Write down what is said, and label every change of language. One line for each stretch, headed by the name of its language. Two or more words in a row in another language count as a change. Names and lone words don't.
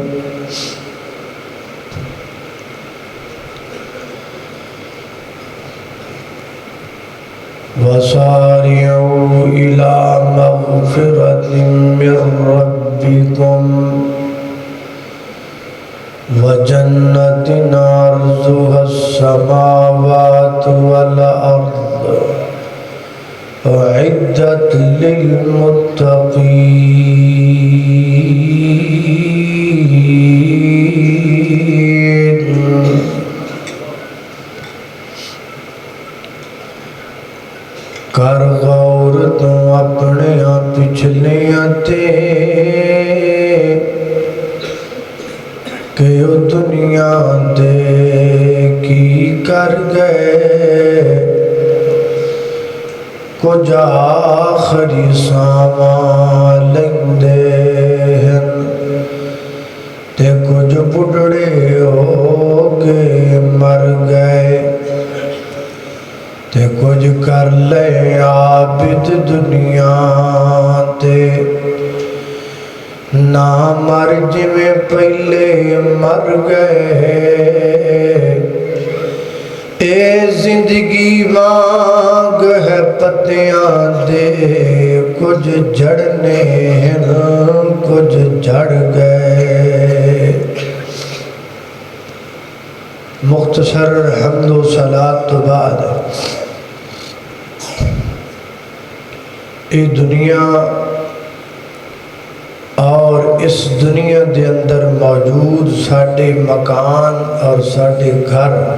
Arabic: وسارعوا إلى مغفرة من ربكم وجنة عرضها السماوات والأرض أعدت
Punjabi: للمتقين کر غور تو اپنے پچھلیاں تے کہ او دنیا دے کی کر گئے کچھ آخری ساواں لندے ہیں تے کچھ بڑھڑے ہو کے مر گئے تے کچھ کر لے عابد دنیا تے نہ مر جویں پہلے مر گئے اے زندگی وانگ ہے پتیاں دے کچھ جڑنے ہیں کچھ جڑ گئے مختصر حمد و صلاۃ تو بعد یہ دنیا اور اس دنیا دے اندر موجود ساڈے مکان اور ساڈے گھر